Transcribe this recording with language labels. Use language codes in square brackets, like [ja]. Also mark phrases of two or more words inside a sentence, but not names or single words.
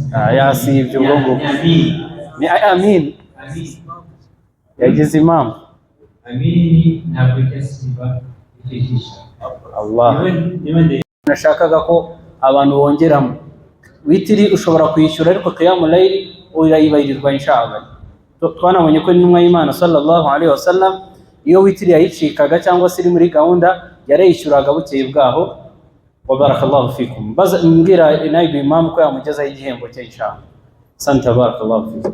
[rw] Yasibye ubwo ngubwo. Ni Amin yagize impamvu. Amini ntabwo yasiba ikigisha Allah. Nashakaga ko abantu bongeramo witiri. Ushobora kwishyura ariko [ar] قيام الليل [rw] urayibayirirwa [ar] إن شاء الله. [rw] Twanabonye ko n'intumwa y'Imana [ar] صلى الله عليه وسلم [rw] iyo witiri yayicikaga cyangwa se iri muri gahunda yarayishyuraga bukeye bwaho. [ar] وبارك الله فيكم. [rw] Baza mbwira naibu imam ko yamugezaho igihembo cye [ar] إن شاء الله. أحسنت بارك الله فيكم.